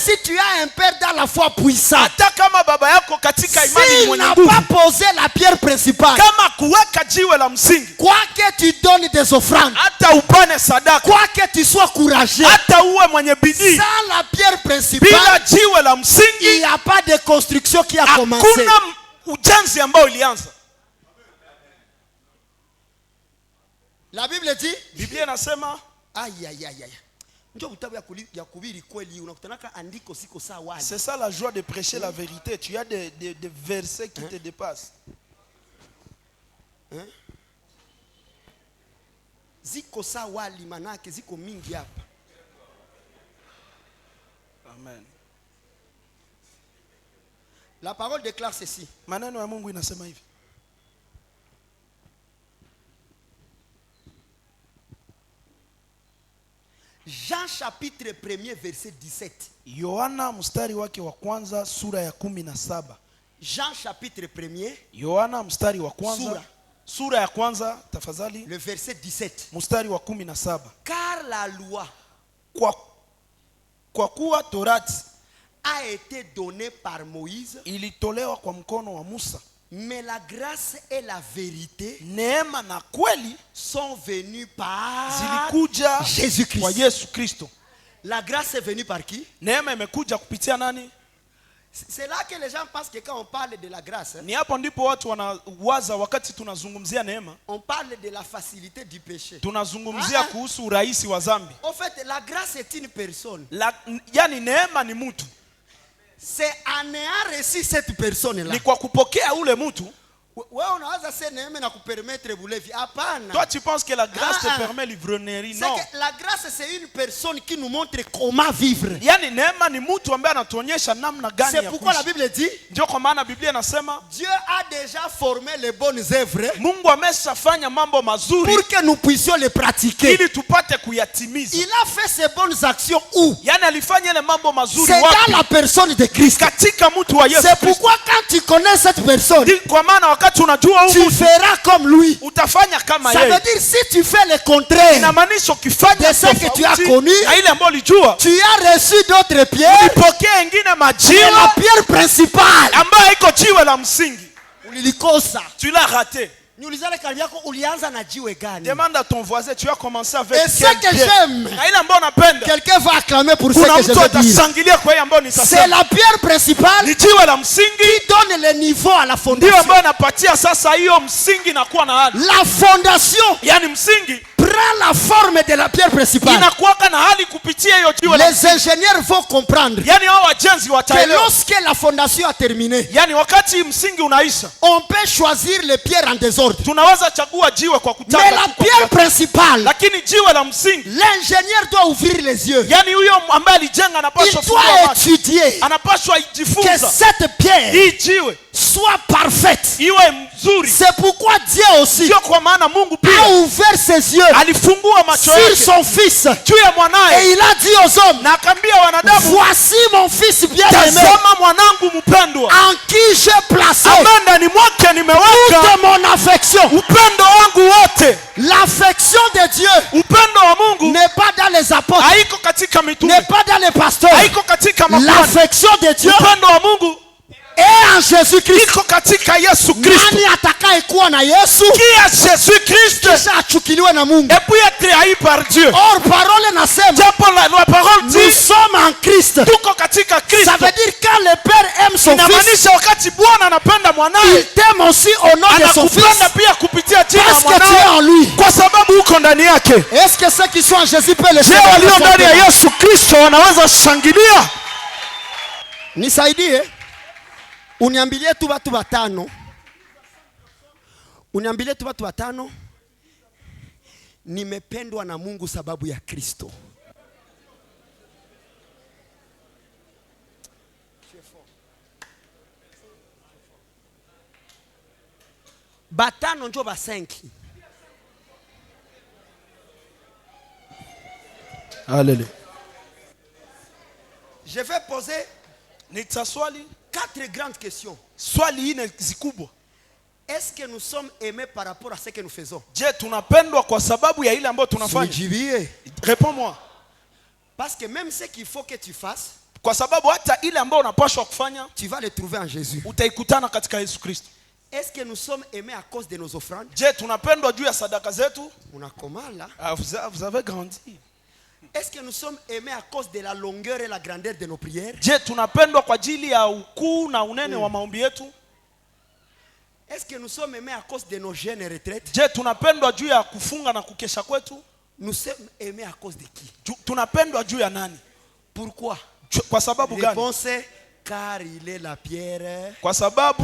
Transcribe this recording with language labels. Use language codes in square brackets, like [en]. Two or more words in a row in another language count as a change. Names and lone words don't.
[fr] si tu as un père dans la foi puissant, [sw] hata kama baba yako katika imani ni [fr] s'il [sw] mwenye [fr] n'a [sw] nguvu, [fr] pas posé la pierre principale, [sw] kama kuweka jiwe la msingi, [fr] quoi que tu donnes des offrandes, [sw] hata upane sadaka, [fr] quoi que tu sois courageux, [sw] hata uwe mwenye bidii, [fr] sans la pierre principale, [sw] bila jiwe la [fr] il [sw] msingi [fr] n'y a pas de construction qui a commencé. [sw] hakuna ujenzi ambao ulianza. [fr] La Bible dit, [sw] Biblia inasema, [fr] aïe aïe aïe aïe. [sw] Ndio vitabu ya kuhubiri kweli, unakutanaka andiko siko sawa. [fr] c'est ça la joie de prêcher la vérité. Tu as des versets qui te dépassent. [sw] Ziko sawa limanake ziko mingi hapa. Amen. [fr] La parole déclare ceci. [sw] Maneno ya Mungu inasema hivi. [fr] Jean chapitre 1er verset 17. [sw] Yohana mstari wake wa kwanza sura ya 17. [fr] Jean chapitre 1er. [sw] Yohana mstari wa kwanza sura ya kwanza tafadhali. [fr] Le verset 17. [sw] Mstari wa 17. [fr] Car la loi [sw] kwa kuwa Torati [fr] a été donnée par Moïse, [sw] ilitolewa kwa mkono wa Musa, [fr] mais la grâce et la vérité [sw] neema na kweli [fr] sont venues par [sw] zilikuja [fr] Jésus-Christ. [sw] kwa Yesu Kristo. [fr] La grâce est venue par qui? [sw] Neema imekuja kupitia nani? [fr] C'est là que les gens pensent que quand on parle de la grâce, [sw] Ni hapo ndipo watu wanawaza wakati tunazungumzia neema, [fr] on parle de la facilité du péché. [sw] tunazungumzia kuhusu urahisi wa dhambi. [fr] En fait, la grâce est une personne. [sw] Yani neema ni mtu. [fr] C'est en ayant reçu cette personne-là. [sw] Ni kwa kupokea ule mtu. Wewe unaweza sema neema na kupermettre bulevi. Hapana. [fr] Toi tu penses que la grâce te permet l'ivrognerie? Non. C'est que la grâce c'est une personne qui nous montre comment vivre. [sw] Yani neema ni mtu ambaye anatuonyesha namna gani ya kuishi. [fr] C'est pourquoi la Bible dit, [sw] ndio kwa maana Biblia inasema [fr] Dieu a déjà formé les bonnes œuvres. [sw] Mungu ameshafanya mambo mazuri [fr] pour que nous puissions les pratiquer. [sw] ili tupate kuyatimiza. [fr] Il a fait ces bonnes actions où? [sw] Yani alifanya ile mambo mazuri [fr] c'est [sw] wapi? [fr] dans la personne de Christ. [sw] Katika mtu wa Yesu. [fr] C'est pourquoi quand tu connais cette personne, [sw] kwa maana wakati unajua huyu [fr] tu feras comme lui. [sw] Utafanya kama [fr] ça [sw] yeye. [fr] veut dire si tu fais le contraire [sw] inamaanisha ukifanya [fr] de ce que tu as connu, [sw] na ile ambayo ulijua, [fr] tu as reçu d'autres pierres, [sw] ulipokea ingine [fr] et [sw] majiwe [fr] la pierre principale [sw] ambayo iko jiwe la msingi ulilikosa. [fr] tu l'as raté. [sw] Niulizale karibu yako ulianza na jiwe gani? [fr] Demande à ton voisin, tu as commencé avec Et ce que j'aime, [sw] na ile ambayo unapenda, [fr] quelqu'un va acclamer pour ce [sw] kuna [fr] que je [sw] mtu [fr] veux dire. [sw] atashangilia kwa hiyo ambayo [fr] C'est [sw] nitasema. [fr] la pierre principale [sw] Ni jiwe la msingi [fr] qui donne le niveau à la [sw] ndio [fr] fondation. [sw] ambayo inapatia sasa hiyo msingi na kuwa na hali. [fr] La fondation [sw] Yani msingi [fr] prend la forme de la pierre principale. [sw] inakuwa na hali kupitia hiyo jiwe la [fr] Les ingénieurs vont comprendre [sw] yani hao wajenzi [fr] que [sw] wataelewa. [fr] lorsque la fondation a terminé, [sw] Yani wakati msingi unaisha, [fr] on peut choisir les pierres en désordre. [sw] tunaweza chagua jiwe kwa kutaka. [fr] Mais la pierre principale, [sw] Lakini jiwe la msingi, [fr] l'ingénieur doit ouvrir les yeux. [sw] yani huyo ambaye alijenga [fr] Il [sw] anapaswa [fr] doit [sw] kufungua macho, [fr] étudier [sw] anapaswa [fr] que [sw] ijifunza [fr] cette pierre [sw] hii jiwe [fr] soit parfaite. [sw] iwe mzuri. [fr] C'est pourquoi Dieu aussi [sw] Sio kwa maana Mungu [fr] a [sw] pia [fr] ouvert ses yeux [sw] alifungua macho [fr] sur [sw] yake [fr] son fils [sw] juu ya [fr] et [sw] mwanae [fr] il a dit aux hommes, [sw] na akaambia wanadamu, [fr] voici mon fils bien-aimé [sw] tazama mwanangu mpendwa [fr] en qui j'ai placé [sw] ambaye ndani mwake nimeweka [fr] toute mon affection. [sw] upendo wangu wote. [fr] L'affection de Dieu [sw] Upendo wa Mungu [fr] n'est pas dans les apôtres, [sw] haiko katika mitume, [fr] n'est pas dans les pasteurs. [sw] haiko katika makuhani. [fr] L'affection de Dieu [sw] Upendo wa Mungu [fr] est en Jésus-Christ. [sw] iko katika Yesu Kristo. Nani atakayekuwa na Yesu [fr] Qui a Jésus Christ [sw] kisha achukiliwe na Mungu? [fr] et puis être haï par Dieu. Or parole nasema Japo la parole nous dit sommes en Christ. [sw] tuko katika Kristo. [fr] Ça veut dire quand le Père aime son fils, [sw] Inamaanisha wakati Bwana anapenda [fr] il [sw] mwanae, [fr] t'aime aussi au nom de son fils [sw] anakupenda pia kupitia jina la [fr] parce que tu es [sw] mwanae [fr] en lui. [sw] kwa sababu uko ndani yake. [fr] Est-ce que ceux qui sont en Jésus peuvent le [sw] Je, [fr] faire? [sw] walio ndani ya Yesu Kristo wanaweza shangilia. Nisaidie. Uniambilie tu watu watano. Uniambilie tu watu watano. Nimependwa na Mungu sababu ya Kristo. Batano njo ba 5. [fr] Alléluia. Je vais poser [sw] Nitaswali [fr] 4 grandes questions. [sw] swali ine zikubwa. [fr] Est-ce que nous sommes aimés par rapport à ce que nous faisons? [sw] Je, tunapendwa kwa sababu ya ile ambayo tunafanya? [fr] Réponds-moi. Parce que même ce qu'il faut que tu fasses, [sw] Kwa sababu hata ile ambayo unapaswa kufanya [fr] tu vas le trouver en Jésus. [sw] utaikutana katika Yesu Kristo. [fr] Est-ce que nous sommes aimés à cause de nos offrandes? [sw] Je, tunapendwa juu ya sadaka zetu? Unakomala. [fr] Vous avez grandi. Est-ce que nous sommes aimés à cause de la longueur et la grandeur de nos prières? [sw] Je, tunapendwa kwa ajili ya ukuu na unene wa maombi yetu? [fr] Est-ce que nous sommes aimés à cause de nos jeûnes et retraites? [sw] Je, tunapendwa juu ya kufunga na kukesha kwetu? [fr] Nous sommes aimés à cause de qui? [sw] Tunapendwa juu ya nani? [fr] Pourquoi? [sw] Kwa sababu gani? [fr] Réponse est car il est la pierre. [sw] Kwa sababu